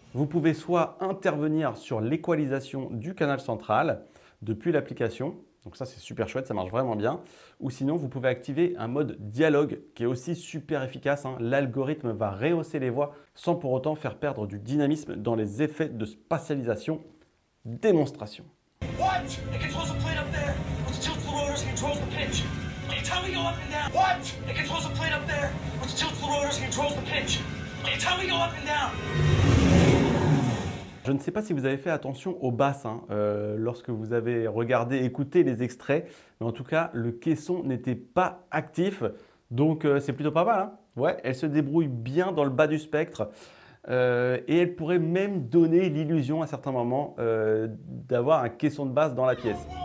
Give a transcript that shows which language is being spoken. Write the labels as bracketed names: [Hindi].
[French] Vous pouvez soit intervenir sur l'équalisation du canal central, depuis l'application, donc ça c'est super chouette, ça marche vraiment bien. Ou sinon vous pouvez activer un mode dialogue qui est aussi super efficace, hein. L'algorithme va rehausser les voix sans pour autant faire perdre du dynamisme dans les effets de spatialisation. Démonstration. [English] What? It controls a plate up there, which tilts the rotors and controls the pitch. Can you tell me go up and down? What? It controls a plate up there, which tilts the rotors and controls the pitch. Can you tell me go up and down? [French] Je ne sais pas si vous avez fait attention aux basses hein, lorsque vous avez regardé, écouté les extraits, mais en tout cas, le caisson n'était pas actif, donc c'est plutôt pas mal. Hein. Ouais, elle se débrouille bien dans le bas du spectre et elle pourrait même donner l'illusion à certains moments d'avoir un caisson de basse dans la pièce.